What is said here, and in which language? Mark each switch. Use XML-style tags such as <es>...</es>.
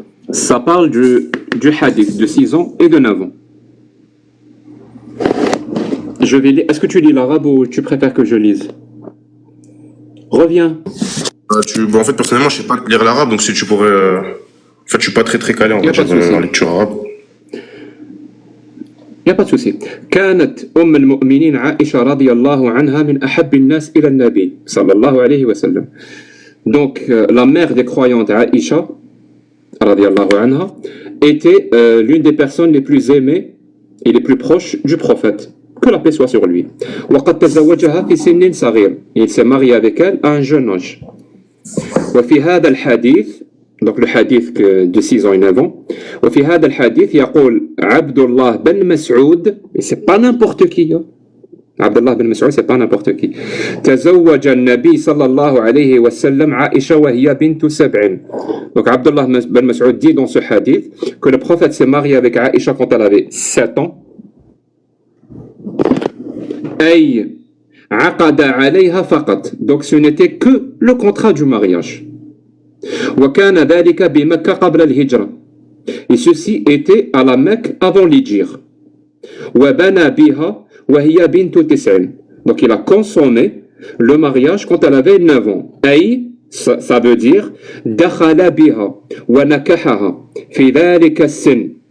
<fr>Ça parle du hadith de 6 ans et de 9 ans. Je vais lire. Est-ce que tu lis l'arabe ou tu préfères que je lise? Reviens. Bon, en fait, personnellement, je sais pas lire l'arabe, donc si tu pourrais. En fait, je suis pas très calé en lecture arabe. Il n'y a pas de souci.</fr> <ar>كانت المؤمنين عائشة رضي الله عنها من أحب الناس إلى النبي صلى الله عليه وسلم.</ar> <fr>Donc, la mère des croyantes, Aïcha,</fr> <ar>رضي الله عنها,</ar> <fr>était l'une des personnes les plus aimées et les plus proches du prophète. Que la paix soit sur lui.</fr> <ar>وقد تزوجها في سن صغير.</ar> <fr>Il s'est marié avec elle à un jeune âge.</fr> <ar>وفي هذا الحديث,</ar> <fr>donc le hadith de 6 ans et 9 ans,</fr> <ar>وفي هذا الحديث يقول عبد الله بن مسعود,</ar> <fr>et c'est pas n'importe qui, hein. عبد الله بن مسعود, c'est pas n'importe qui.</fr> <ar>تزوج النبي صلى الله عليه وسلم عائشة وهي بنت 7.</ar> <fr>Donc Abdullah ben Mas'ud dit dans ce hadith que le prophète s'est marié avec Aïcha quand elle avait 7 ans.</fr> <ar>أي عقد عليها فقط.</ar> <fr>Donc ce n'était que le contrat du mariage.</fr> <ar>وكان ذلك بمكة قبل الهجرة.</ar> <fr>Et ceci était à la Mecque avant l'Hijr.</fr> <ar>وبنى بها وهي بنت 9.</ar> <fr>Donc il a consommé le mariage quand elle avait 9 ans.</fr> <ar>أي</ar> <fr>ça veut dire</fr> <ar>دخل بها ونكحها في ذلك السن.</ar>